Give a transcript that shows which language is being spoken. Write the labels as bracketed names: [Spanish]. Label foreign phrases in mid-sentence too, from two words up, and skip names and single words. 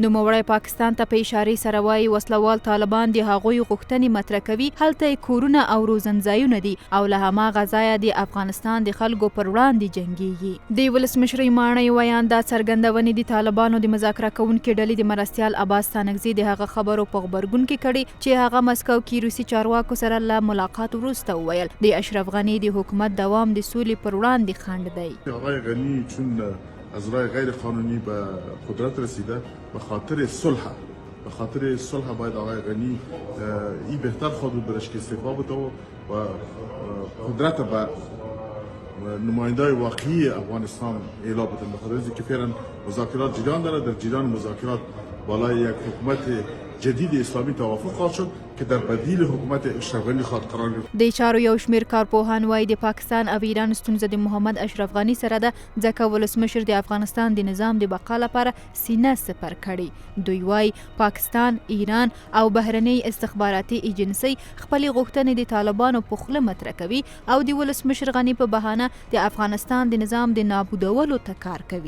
[Pashto] نوموړی پاکستان ته په اشارې سره وایي وسلوال طالبان د هغوی غوښتنې مطرح کوي، هلته کورونه او روزنځایونه دي او له هماغه ځایه د افغانستان د خلکو پر وړاندې جنګیږي. د ولسمشر ماڼۍ ویان دا څرګندونې د طالبانو د مذاکره کوونکو ډلې د مرستیال عباس ستانکزي د هغه خبرو په غبرګون کې کړي چې هغه مسکو کې روسي چارواکو سره له ملاقات وروسته وویل د اشرف غني د حکومت دوام د سولې پر وړاندې خنډ دی. [Persian] آقای غنی چون از راه غیر قانونی به قدرت رسیده به خاطر صلح باید آقای غنی این بهتر خود برش که استعفا بده و قدرت به نمایندای واقعی افغانستان اعلام بده. به خاطر اینکه فعلا مذاکرات جریان داره، در جریان مذاکرات بالای یک حکومت جدید اسلامی توافق خواهد شد که در بدیل حکومت اشرف غنی خواهد قرار گرفت. [Pashto] د چارو یو شمیر کارپوهان وایي د پاکستان او ایران ستونزه د محمد اشرف غني سره ده، ځکه ولسمشر د افغانستان د نظام د بقا لپاره سینه سپر کړي. دوی وایي پاکستان، ایران او بهرنۍ استخباراتي ایجنسۍ خپلې غوښتنې د طالبانو په خوله مطرح کوي او د ولسمشر غني په بهانه د افغانستان د نظام د نابودولو ته کار کوي.